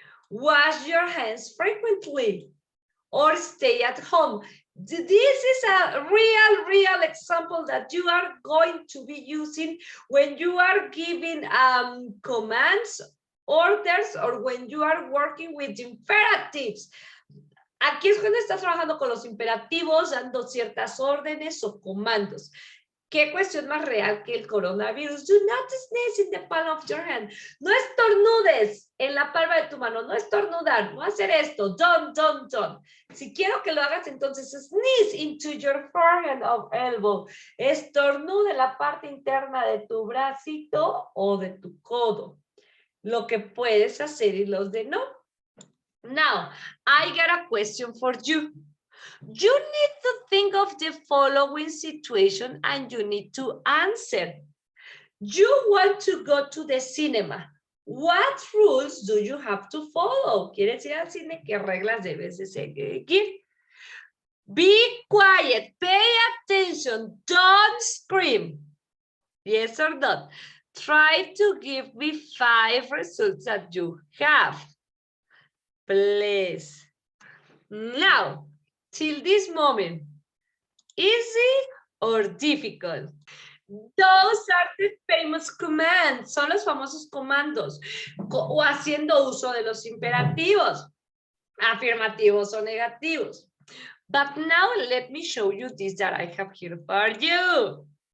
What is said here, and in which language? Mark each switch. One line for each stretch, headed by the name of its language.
English: Wash your hands frequently. Or stay at home. This is a real example that you are going to be using when you are giving commands, orders, or when you are working with imperatives.
Spanish: Aquí es cuando estás trabajando con los imperativos, dando ciertas órdenes o comandos. ¿Qué cuestión más real que el coronavirus?
English: Do not sneeze in the palm of your hand.
Spanish: No estornudes en la palma de tu mano. No estornudar. No hacer esto. Don't. Si quiero que lo hagas, entonces
English: sneeze into your forehead or elbow.
Spanish: Estornude en la parte interna de tu bracito o de tu codo. Lo que puedes hacer y los de no.
English: Now, I got a question for you. You need to think of the following situation and you need to answer. You want to go to the cinema. What rules do you have to follow?
Spanish: ¿Quieres ir al cine? ¿Qué reglas debes de seguir?
English: Be quiet, pay attention, don't scream. Yes or not? Try to give me 5 results that you have. Please. Now, till this moment, easy or difficult? Those are the famous commands.
Spanish: Son los famosos comandos. O haciendo uso de los imperativos. Afirmativos o negativos.
English: But now let me show you this that I have here for you.